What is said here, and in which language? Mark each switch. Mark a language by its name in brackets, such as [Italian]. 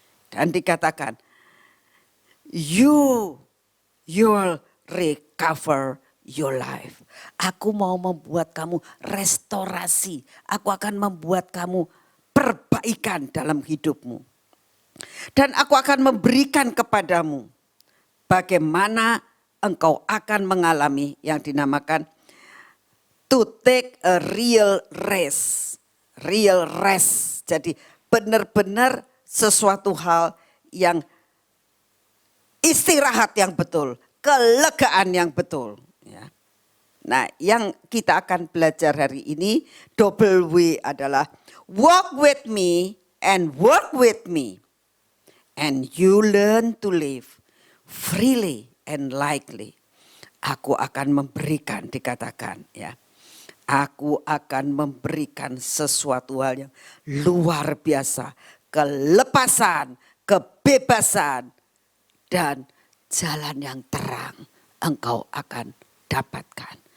[Indonesian] Dan dikatakan, [English] you will recover your life. [Indonesian] Aku mau membuat kamu restorasi. Aku akan membuat kamu perbaikan dalam hidupmu. Dan aku akan memberikan kepadamu bagaimana engkau akan mengalami yang dinamakan [English] to take a real rest. Real rest. [Indonesian] Jadi benar-benar sesuatu hal yang istirahat yang betul. Kelegaan yang betul. Ya. Nah, yang kita akan belajar hari ini, double W adalah [English] walk with me and work with me. And you learn to live freely and lightly. [Indonesian] Aku akan memberikan, dikatakan ya. Aku akan memberikan sesuatu hal yang luar biasa. Kelepasan, kebebasan, dan jalan yang terang engkau akan dapatkan.